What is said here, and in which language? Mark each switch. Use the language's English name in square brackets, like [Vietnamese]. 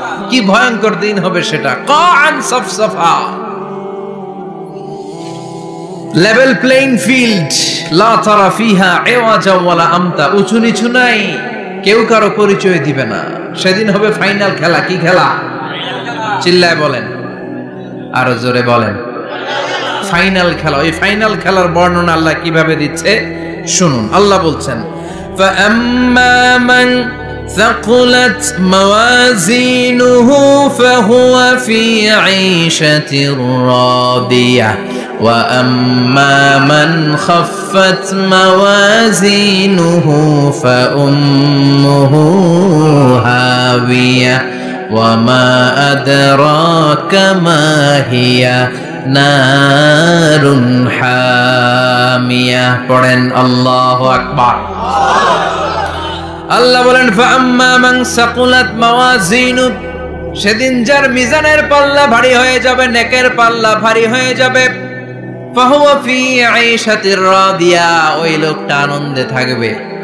[Bangla] কি ভয়ঙ্কর দিন হবে সেটা। কান সফসফা, লেভেল প্লেইং ফিল্ড, লা তারা ফিহা ইওয়াজা ওয়ালা আমতা, উঁচু নিচু নাই, কেউ কারো পরিচয় দিবে না। সেদিন হবে ফাইনাল খেলা। কি খেলা? চিল্লায় বলেন, আরো জোরে বলেন। ফাইনাল খেলা। ওই ফাইনাল খেলার বর্ণনা আল্লাহ কিভাবে দিচ্ছে শুনুন। আল্লাহ বলছেন, [Arabic] فَأَمَّا مَنْ ثَقُلَتْ مَوَازِينُهُ فَهُوَ فِي عِيشَةٍ رَاضِيَةٍ وَأَمَّا مَنْ خَفَّتْ مَوَازِينُهُ فَأُمُّهُ هَاوِيَةٌ وَمَا أَدْرَاكَ مَا هِيَ নারুন হামিয়া। [Bangla] পড়েন আল্লাহু আকবার। আল্লাহ বলেন, ফাআম্মা মান সাকুলাত মাওয়াজিনু, সেদিন যার মিজানের পাল্লা ভারী হয়ে যাবে, নেকের পাল্লা ভারী হয়ে যাবে, ফাহুয়া ফি আইশাতির রাদিয়া, ওই লোকটা আনন্দে থাকবে,